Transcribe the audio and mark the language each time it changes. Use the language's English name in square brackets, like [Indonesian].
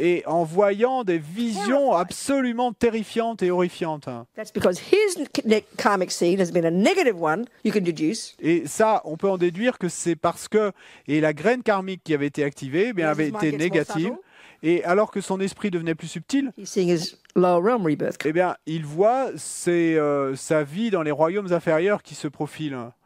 [French] Et en voyant des visions absolument terrifiantes et horrifiantes. [English] That's because his karmic seed has been a negative one, you can deduce. [French] Et ça, on peut en déduire que c'est parce que la graine karmique qui avait été activée, bien avait été négative. Et alors que son esprit devenait plus subtil, eh bien, il voit sa vie dans les royaumes inférieurs qui se profilent.